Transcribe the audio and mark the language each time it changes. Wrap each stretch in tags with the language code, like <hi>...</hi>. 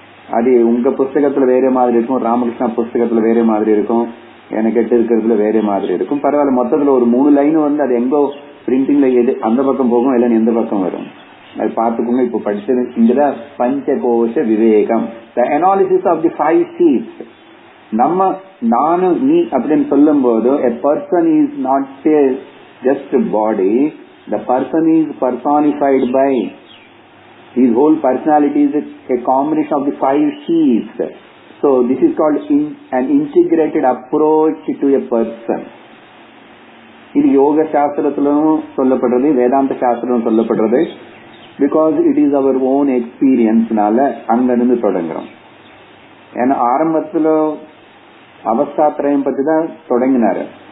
<ta>அது உங்க புஸ்தகத்துல வேற மாதிரி இருக்கும், ராமகிருஷ்ணா புஸ்தகத்துல வேற மாதிரி இருக்கும், எனக்கு எட்டு இருக்கிறதுல வேற மாதிரி இருக்கும். பரவாயில்ல, மொத்தத்துல ஒரு 3 லைன் அது எங்கோ பிரிண்டிங்ல எது அந்த பக்கம் போகும், இல்ல எந்த பக்கம் வரும் அது பார்த்துக்கோங்க. இப்ப படிச்சது இங்கதான் பஞ்சகோஷ விவேகம்,</ta> <en>The analysis of the 5 C's.</en> <ta>நம்ம நானும் நீ அப்படின்னு சொல்லும் போது</ta> <en>a person is not just a body, the person is personified by his whole personality is a combination of the 5 C's. So this is called an integrated approach to a person.</en> <ta>இது யோக சாஸ்திரத்திலும் சொல்லப்படுறது, வேதாந்த சாஸ்திரம் சொல்லப்படுறது.</ta> <en>because it is our own எக்ஸ்பீரியன்ஸ்னால</en> <ta>அங்கிருந்து தொடங்குறோம். ஏன்னா ஆரம்பத்துல அவஸ்தாத்திரயம் பத்தி தான் தொடங்கினாரு.</ta>